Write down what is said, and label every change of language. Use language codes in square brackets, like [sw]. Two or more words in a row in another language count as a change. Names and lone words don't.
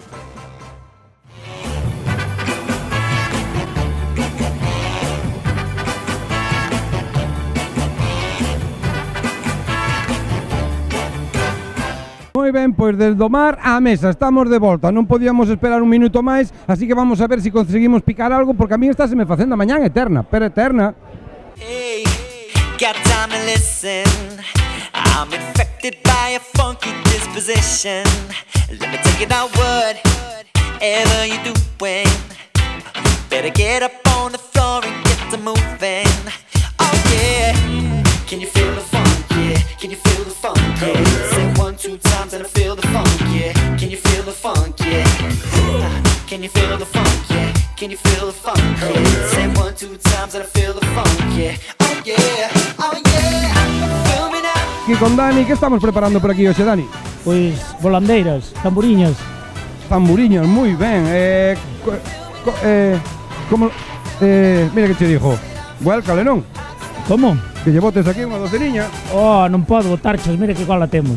[gl] Moi ben, pois desde o mar á mesa, estamos de volta. Non podíamos esperar un minuto máis, así que vamos a ver se conseguimos picar algo, porque a mí está se me facendo a mañán eterna, pero eterna. [en] Hey, got time to listen. I'm infected by a funky disposition. Let me take it out, whatever you're doing. Better get up on the floor and get to moving. Oh yeah, can you feel the funk? Yeah, can you feel the funk? Yeah, say 1, 2 times and I feel the funk. Yeah, can you feel the funk? Yeah, can you feel the funk? Yeah, can you feel the funk? Yeah, say 1, 2 times and I feel the funk. Yeah, oh yeah, oh yeah. Feel me now. [gl] Aquí con Dani, que estamos preparando por aquí hoxe, Dani? Pois volandeiras, tamburiñas. Tamburiñas, moi ben. Como mira que che dixo. Vuélcale, non? Como? Que lle botes aquí unha doceniña. Oh, non podo botar, chas, mira que cola temos.